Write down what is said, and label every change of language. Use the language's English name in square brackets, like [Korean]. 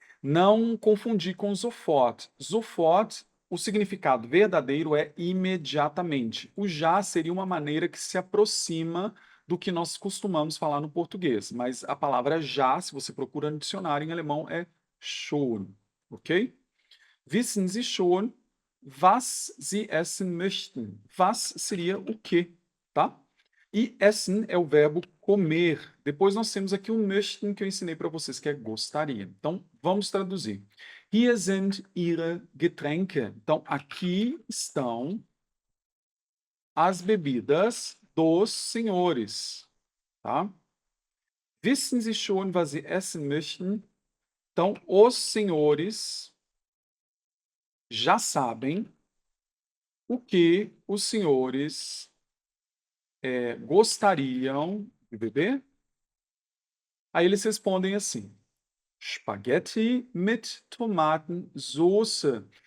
[Portuguese] Não confundir com sofort. Sofort, o significado verdadeiro é imediatamente. O já seria uma maneira que se aproxima do que nós costumamos falar no português, mas a palavra já, se você procura no dicionário em alemão, é schon, ok? [German] Wissen Sie schon, was Sie essen möchten? [Portuguese] Was seria o que, tá? E essen é o verbo comer. Depois nós temos aqui o möchten que eu ensinei para vocês, que é gostaria. Então, vamos traduzir. [German] Hier sind Ihre Getränke. [Portuguese] Então, aqui estão as bebidas dos senhores, tá? [German] Wissen Sie schon, was Sie essen möchten? [Portuguese] Então, os senhores já sabem o que os senhores gostariam de beber? Aí eles respondem assim: [German] Spaghetti mit Tomatensoße.